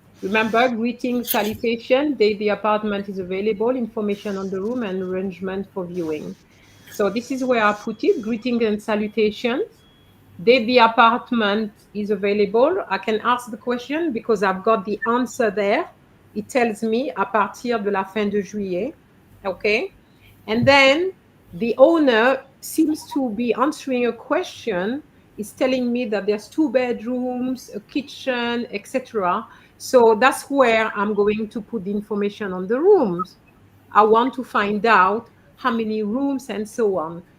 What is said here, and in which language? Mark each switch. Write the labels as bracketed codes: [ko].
[en] Remember, greeting, salutation, date the apartment is available, information on the room, and arrangement for viewing. So this is where I put it, greeting and salutations. Date the apartment is available. I can ask the question because I've got the answer there. It tells me [fr] à partir de la fin de juillet. [en] Okay. And then the owner seems to be answering a question. Is telling me that there's 2 bedrooms, a kitchen, etc. So that's where I'm going to put the information on the rooms. I want to find out how many rooms and so on.